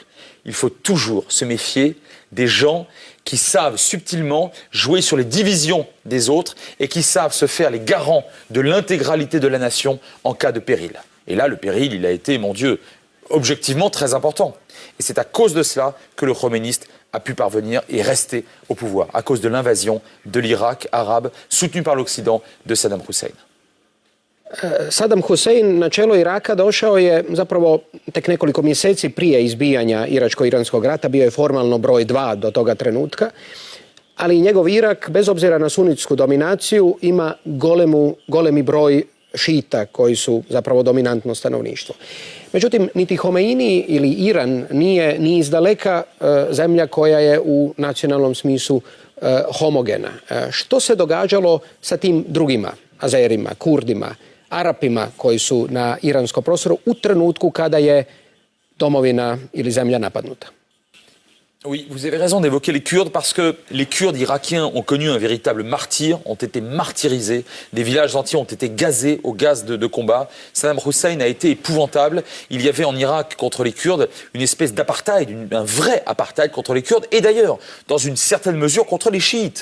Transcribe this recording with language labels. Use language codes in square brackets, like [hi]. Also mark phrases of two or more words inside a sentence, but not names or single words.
[fr] Il faut toujours se méfier des gens qui savent subtilement jouer sur les divisions des autres et qui savent se faire les garants de l'intégralité de la nation en cas de péril. Et là, le péril, il a été, mon Dieu, objectivement très important. Et c'est à cause de cela que le khoméniste a pu parvenir et rester au pouvoir, à cause de l'invasion de l'Irak arabe, soutenu par l'Occident, de Saddam Hussein. [hr] Saddam Hussein na čelo Iraka došao je zapravo tek nekoliko mjeseci prije izbijanja Iračko-Iranskog rata, bio je formalno broj 2 do toga trenutka, ali njegov Irak, bez obzira na sunitsku dominaciju, ima golemi broj šita koji su zapravo dominantno stanovništvo. Međutim, niti Homeini ili Iran nije ni izdaleka zemlja koja je u nacionalnom smislu homogena. Što se događalo sa tim drugima, Azerima, Kurdima, Arapima koji su na iranskom prostoru u trenutku kada je domovina ili zemlja napadnuta? [fr] Oui, vous avez raison d'évoquer les Kurdes parce que les Kurdes irakiens ont connu un véritable martyre, ont été martyrisés, des villages entiers ont été gazés au gaz de combat. Saddam Hussein a été épouvantable. Il y avait en Irak contre les Kurdes une espèce d'apartheid, un vrai apartheid contre les Kurdes et d'ailleurs, dans une certaine mesure, contre les chiites.